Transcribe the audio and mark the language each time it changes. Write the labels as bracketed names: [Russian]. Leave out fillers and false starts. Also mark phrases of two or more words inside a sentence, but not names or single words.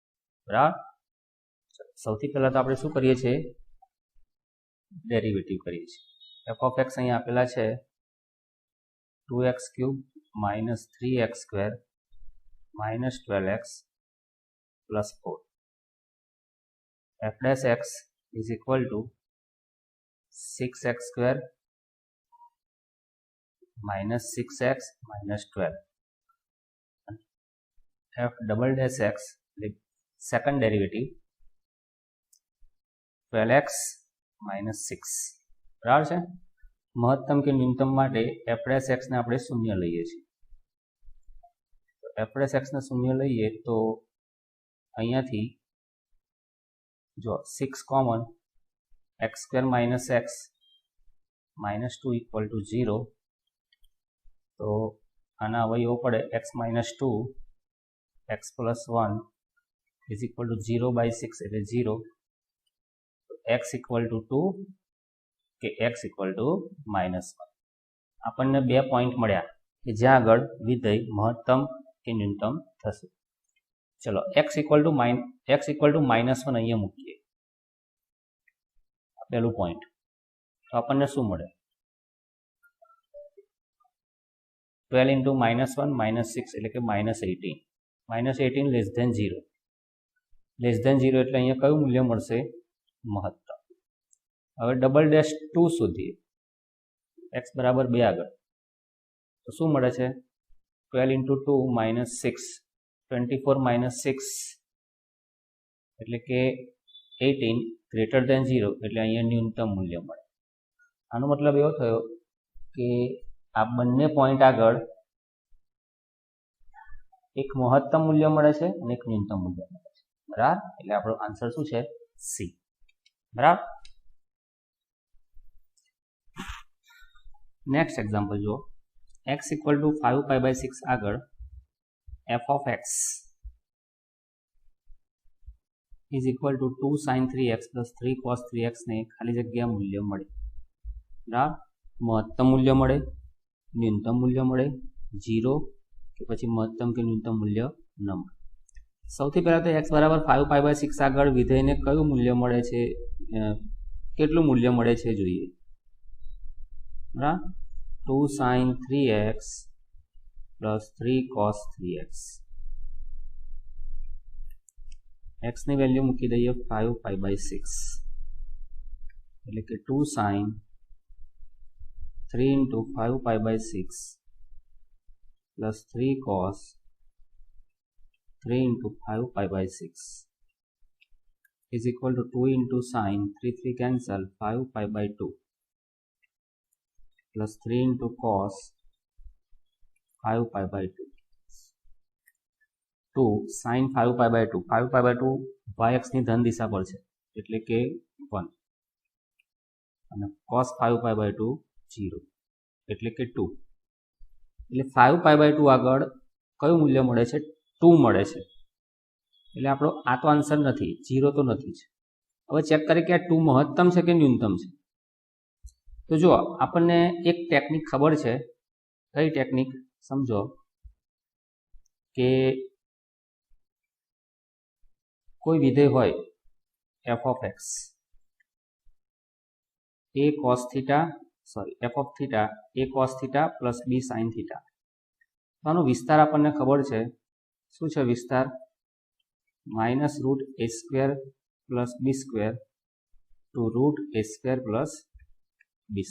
[Gujarati] સૌથી પહેલા તો આપણે શું કરીએ છીએ ડેરિવેટિવ કરીએ છીએ. [English] f of x [Gujarati] અહીં આપેલા છે [English] 2x³ minus 3x² minus 12x plus 4. f dash x is equal to 6x² minus 6x minus 12. F double dash x second derivative 12x minus 6 [Gujarati] બરાબર છે. મહત્તમ કે ન્યૂનતમ માટે [English] f dash x [Gujarati] ને આપણે શૂન્ય લઈએ છીએ. [English] f dash x [Gujarati] ને શૂન્ય લઈએ તો અહીંયાથી જો [English] 6 કોમન x² minus x minus 2 equal to 0. [Gujarati] તો આના અવયવો પડે [English] x minus 2 x plus 1 is equal to 0 by 6 એટલે 0. x equal to 2 કે x equal to minus 1. [Gujarati] આપણને 2 પોઈન્ટ મળ્યા કે જ્યાં આગળ વિધેય મહત્તમ કે ન્યૂનતમ થશે. ચલો [English] x equal to minus 1 [Gujarati] અહીંયા મૂકીએ પહેલું પોઈન્ટ. તો આપણને શું મળે? [English] 12 into minus 1 minus 6 [Gujarati] એટલે કે minus 18. [English] minus 18 less than 0. less than 0 [Gujarati] એટલે અહીંયા કયું મૂલ્ય મળશે? મહત્તમ. હવે [English] double dash [Gujarati] 2 શોધીએ x બરાબર 2 આગળ. તો શું મળે છે? [English] 12 into 2 minus 6 24 minus 6 [Gujarati] એટલે કે [English] 18 greater than 0 [Gujarati] એટલે અહીંયા ન્યૂનતમ મૂલ્ય મળે. આનો મતલબ એવો થયો કે આ બંને પોઈન્ટ આગળ એક મહત્તમ મૂલ્ય મળે છે અને એક ન્યૂનતમ મૂલ્ય મળે છે. બરાબર? એટલે આપણો આન્સર શું છે? સી. બરાબર? [English] next example જુઓ. x equal to 5π/6 આગળ f of x is equal to 2 sin 3x plus 3 cos 3x [Gujarati] ને ખાલી જગ્યા મૂલ્ય મળે. બરાબર? મહત્તમ મૂલ્ય મળે, ન્યૂનતમ મૂલ્ય મળે, 0 કે પછી મહત્તમ કે ન્યૂનતમ મૂલ્ય ન મળે. સૌથી પહેલા તો x બરાબર 5π/6 આગળ વિધેયને કયું મૂલ્ય મળે છે, કેટલું મૂલ્ય મળે છે જોઈએ. [English] બરાબર? 2 sin 3x plus 3 cos 3x. [Gujarati] x ની વેલ્યુ મૂકી દઈએ 5π/6 એટલે કે [English] 2 sin 3 into 5π/6 plus 3 cos 3 into 5π/6 is equal to 2 into sin 3 cancel 5π/2 plus 3 into cos 5π/2 2 sin 5π/2 5π/2 yx [Gujarati] ની ધન દિશા પર છે એટલે કે 1 અને [English] cos 5π/2 0 [Gujarati] એટલે કે 2. એટલે 5π/2 આગળ કયું મૂલ્ય મળે છે? 2 મળે છે. એટલે આપણો આ તો આન્સર નથી, 0 તો નથી જ. હવે ચેક કરીએ કે આ 2 મહત્તમ છે કે ન્યૂનતમ છે. તો જો આપણને એક ટેકનિક ખબર છે. કઈ ટેકનિક? સમજો કે કોઈ વિધેય હોય [English] f of x a cos theta f of theta a cos theta plus b sin theta. [Gujarati] આનો વિસ્તાર આપણને ખબર છે. શું છે વિસ્તાર? [English] -√a² plus b² to √a² plus b².